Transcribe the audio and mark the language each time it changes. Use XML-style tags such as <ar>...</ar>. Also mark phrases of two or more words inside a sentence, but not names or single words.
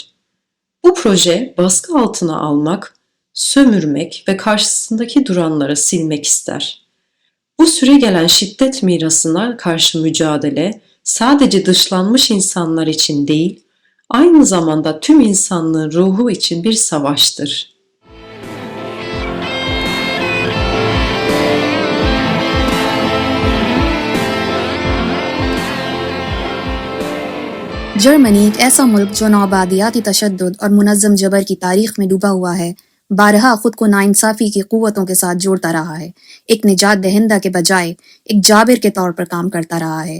<tr>Bu proje baskı altına almak, sömürmek ve karşısındaki duranları silmek ister. Bu süregelen şiddet mirasına karşı mücadele sadece dışlanmış insanlar için değil, aynı zamanda tüm insanlığın ruhu için bir savaştır.</tr> <ur>جرمنی ایک ایسا ملک جو نوآبادیاتی تشدد اور منظم جبر کی تاریخ میں ڈوبا ہوا ہے، بارہا خود کو ناانصافی کی قوتوں کے ساتھ جوڑتا رہا ہے، ایک نجات دہندہ کے بجائے ایک جابر کے طور پر کام کرتا رہا ہے.</ur>